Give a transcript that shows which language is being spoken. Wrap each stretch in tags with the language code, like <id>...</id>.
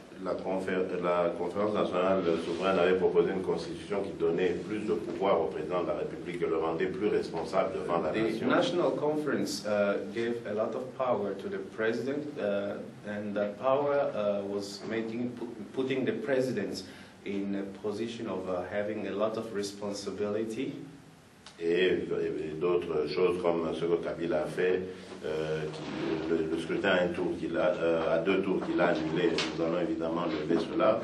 <fr>La conférence nationale souveraine avait proposé une constitution qui donnait plus de pouvoir au président de la République et le rendait plus responsable devant la nation.</fr> <en>The National Conference gave a lot of power to the president, and that power was putting the president in a position of having a lot of responsibility.</en> <fr>Et d'autres choses comme ce que Kabila a fait, le scrutin à deux tours qu'il a annulé, nous allons évidemment lever cela.</fr>